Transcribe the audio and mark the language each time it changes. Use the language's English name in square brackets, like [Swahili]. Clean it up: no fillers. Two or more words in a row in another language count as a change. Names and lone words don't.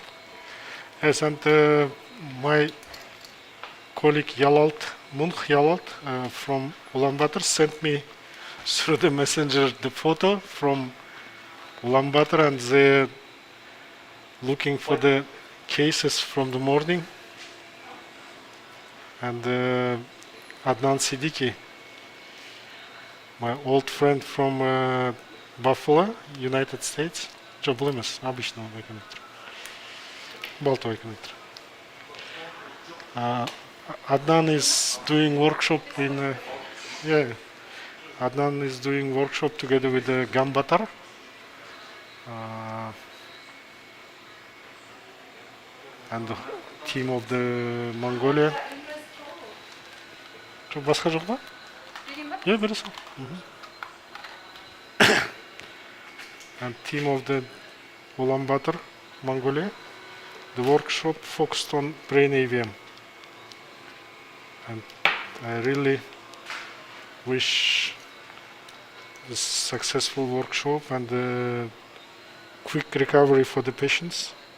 [English] Yes, and my colleague Yalalt from Ulaanbaatar sent me through the messenger the photo from Ulaanbaatar, and they're looking for the cases from the morning. And Adnan Siddiqui, my old friend from Buffalo, United States. [Russian] Job емес, обычного коннектора. Болтовый коннектор. [English] Adnan is doing workshop in Adnan is doing workshop together with Gambatar and the team of the Mongolia. [Kazakh] Басқа жоқ па? Yeah, бере сал. [English] And team of the Ulaanbaatar, Mongolia. The workshop focused on brain AVM. And I really wish this successful workshop and quick recovery for the patients.